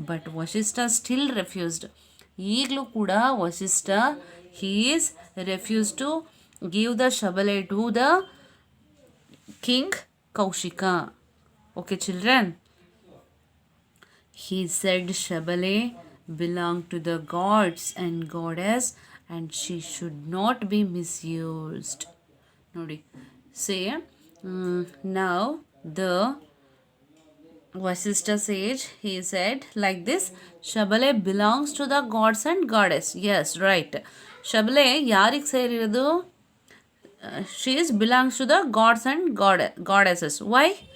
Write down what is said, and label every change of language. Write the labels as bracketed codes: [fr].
[en] But Vasishtha still refused. [kn] ಈಗಲೂ ಕೂಡ [en] Vasishtha he is refuse to give the shabale to the king Kaushika. Okay children, he said shabale belonged to the gods and goddess and she should not be misused. Nodi, say now the Vasishtha sage, he said like this, shabale belongs to the gods and goddess. Yes, right. [kn] Shabale ಯಾರಿಗೆ ಸೇರಿರೋದು? [en] She belongs to the gods and goddesses. Why?